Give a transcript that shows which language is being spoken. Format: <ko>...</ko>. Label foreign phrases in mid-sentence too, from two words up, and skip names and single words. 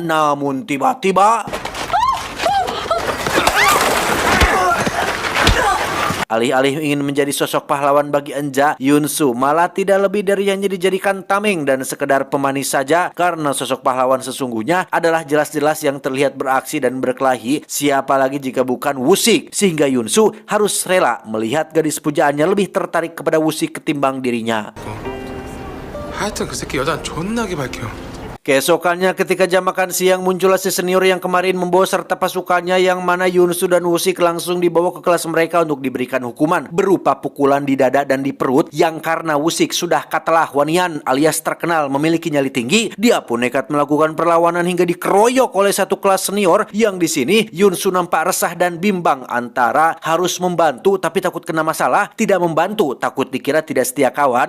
<id>Namun tiba-tiba alih-alih ingin menjadi sosok pahlawan bagi Enja, Yunsu malah tidak lebih dari hanya dijadikan tameng dan sekedar pemanis saja, karena sosok pahlawan sesungguhnya adalah jelas-jelas yang terlihat beraksi dan berkelahi, siapa lagi jika bukan Wusik, sehingga Yunsu harus rela melihat gadis pujaannya lebih tertarik kepada Wusik ketimbang dirinya.</id> <ko>하여튼 그 새끼 여자는 존나게 밝혀요.</ko> <id>Keesokannya ketika jam makan siang, muncullah si senior yang kemarin membawa serta pasukannya, yang mana Yunsu dan Wusik langsung dibawa ke kelas mereka untuk diberikan hukuman berupa pukulan di dada dan di perut, yang karena Wusik sudah katalah wanian alias terkenal memiliki nyali tinggi, dia pun nekat melakukan perlawanan hingga dikeroyok oleh satu kelas senior, yang di sini Yunsu nampak resah dan bimbang antara harus membantu tapi takut kena masalah, tidak membantu takut dikira tidak setia kawan.</id>